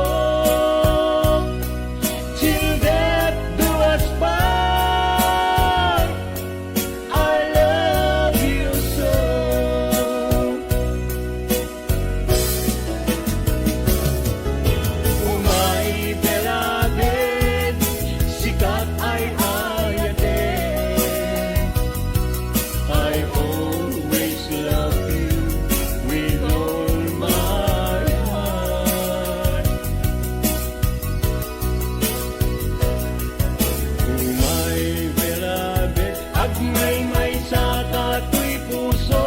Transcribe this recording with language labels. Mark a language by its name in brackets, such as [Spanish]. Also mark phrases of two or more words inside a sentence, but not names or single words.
[English] Till death do us part, I love you so. [Iloko] Umay beloved, sikat ay ayatin. [English] I always love you with all my heart. [Iloko] Umay beloved, agmay-may sa kato'y puso.